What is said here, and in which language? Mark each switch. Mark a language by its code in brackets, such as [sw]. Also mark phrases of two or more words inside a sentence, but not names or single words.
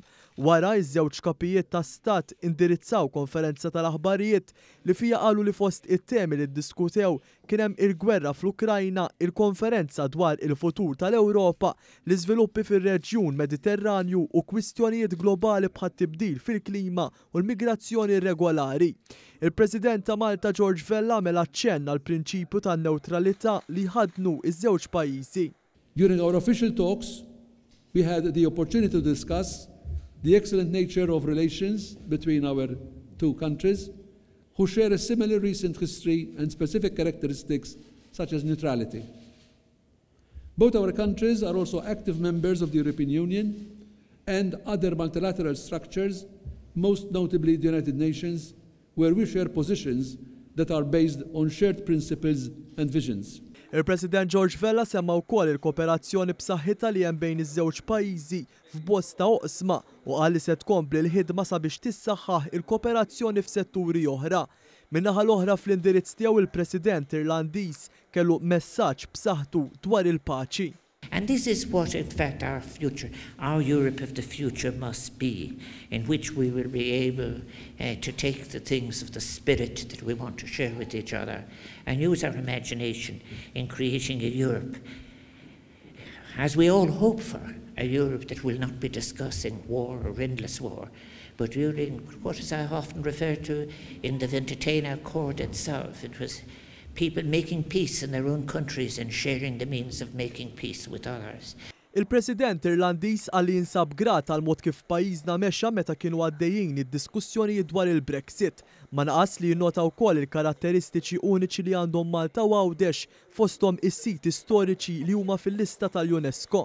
[mt] Wara iż-żewġ kapijiet ta' stat indirizzaw konferenza tal-aħbarijiet li fija qalu li fost it-temi li ddiskutew kien hemm il-gwerra fl-Ukrajna, il-konferenza dwar il-futur tal-Ewropa, l-iżviluppi fir-reġjun Mediterranju u kwistjonijiet globali bħat tibdil fil-klima u l-migrazzjoni irregolari. Il-President ta' Malta George Vella għamel aċċenn għall prinċipju tan-newtralità li ħadnu iż-żewġ pajjiżi. [en] During our official talks, we had the opportunity to discuss the excellent nature of relations between our two countries, who share a similar recent history and specific characteristics such as neutrality. Both our countries are also active members of the European Union and other multilateral structures, most notably the United Nations, where we share positions that are based on shared principles and visions. [mt] Il-President George Vella semma wkoll il-kooperazzjoni b'saħħitha li hemm bejn iż-żewġ pajjiżi f'bosta oqsma u qal li se tkompli l-ħidma sabiex tissaħħaħ il-kooperazzjoni f'setturi oħra. Min-naħa l-oħra fl-indirizz tiegħu il-President Irlandiż kellu messaġġ b'saħħtu dwar il-paċi. [en] And this is what, in fact, our future, our Europe of the future must be, in which we will be able to take the things of the spirit that we want to share with each other and use our imagination in creating a Europe, as we all hope for, a Europe that will not be discussing war or endless war, but during what is I often refer to in the Ventotene Accord itself. It was people making peace in their own countries and sharing the means of making peace with others. [mt] Il-President Irlandiż qal li jinsab grat għal mod kif pajjiżna mexxa meta kienu għaddejjin id-diskussjonijiet dwar il-Brexit. Ma naqas li jinnota wkoll il-karatteristiċi uniċi li għandhom Malta u Għawdex fosthom is-siti storiċi li huma fil-lista tal-UNESCO.